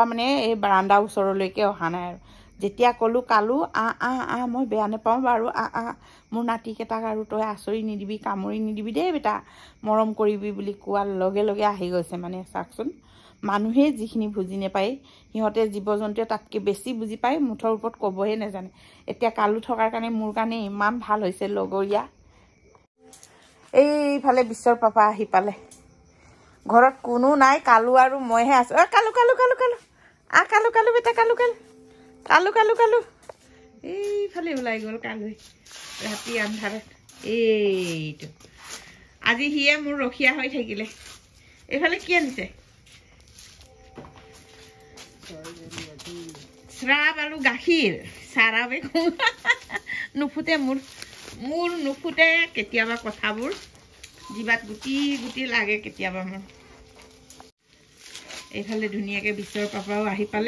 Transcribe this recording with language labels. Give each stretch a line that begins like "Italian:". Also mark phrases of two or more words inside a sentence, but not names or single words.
Assamese: মানে এই বাৰাণ্ডাৰ ওচৰলৈকে অহা নাই আৰু যেতিয়া ক'লোঁ কালু মই বেয়া নাপাওঁ বাৰু মোৰ নাতিকেইটাক আৰু তই আচৰি নিদিবি কামুৰি নিদিবি দেই বেটা মৰম কৰিবি বুলি কোৱাৰ লগে লগে আহি গৈছে মানে চাওকচোন মানুহে যিখিনি বুজি নাপায় সিহঁতে জীৱ জন্তুৱে তাতকৈ বেছি বুজি পায় মুঠৰ ওপৰত ক'বহে নাজানে এতিয়া কালু থকাৰ কাৰণে মোৰ কাৰণে ইমান ভাল হৈছে লগৰীয়া এইফালে বিশ্বৰ পাপা আহি পালে ঘৰত কোনো নাই কালু আৰু মইহে আছোঁ কালু কালু কালু কালু কালু কালু বেটা কালু কালু কালু কালু কালু এইফালে ওলাই গ'ল কালুৱে ৰাতি আন্ধাৰত এইটো আজি সিয়ে মোৰ ৰখীয়া হৈ থাকিলে এইফালে কি আনিছে শ্ৰাপ আৰু গাখীৰ চাৰাবে নুফুটে মোৰ নুফুটে কেতিয়াবা কথাবোৰ জিভাত গুটি লাগে কেতিয়াবা মোৰ এইফালে ধুনীয়াকৈ বিশ্বৰ পাপাও আহি পালে